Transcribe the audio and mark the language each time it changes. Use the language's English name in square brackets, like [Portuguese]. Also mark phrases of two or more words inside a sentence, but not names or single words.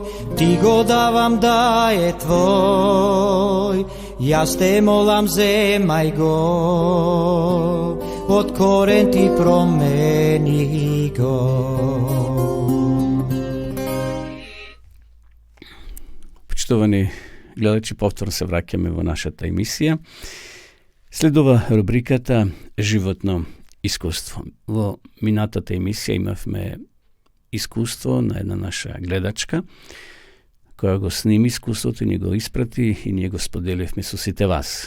[Macedonian] ти го давам, да е твој, ја сте молам, земај го, од корен ти промени го. Почитувани гледачи, повторно се враќаме во нашата емисија. Следува рубриката Животно искуство. Во минатата емисија имавме искуство на една наша гледачка, која го сними искуството и ни го испрати и ние го споделивме со сите вас.